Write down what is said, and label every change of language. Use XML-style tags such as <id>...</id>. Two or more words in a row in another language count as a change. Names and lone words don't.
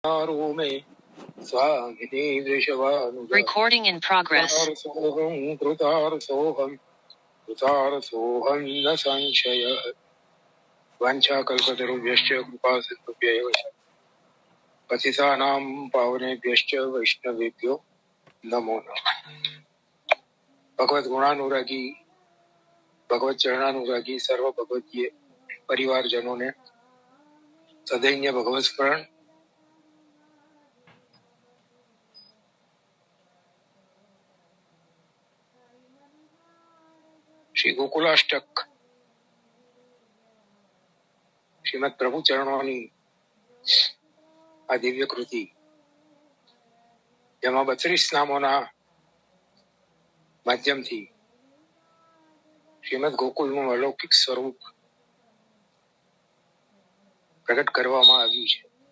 <sa>मे स्वामिने वृषभानुजा</sa> <en>Recording in progress.</en> <sa>कृतार्थोऽहं न संशयः वाञ्छाकल्पतरुभ्यश्च कृपासिन्धुभ्यैव च पतितानां पावनेभ्यश्च वैष्णवेभ्यो नमो नमः।</sa> <gu>ભગવત ગુણાનુરાગી ભગવત ચરણાનુરાગી સર્વ ભગવતીય પરિવારજનોને સદૈન્ય ભગવત સ્મરણ શ્રી ગોકુલાષ્ટક શ્રીમદ પ્રભુ ચરણોની આ દિવ્ય કૃતિ જેમાં 32 નામોના માધ્યમથી શ્રીમદ ગોકુલનું અલૌકિક સ્વરૂપ પ્રગટ કરવામાં આવ્યું છે।</gu>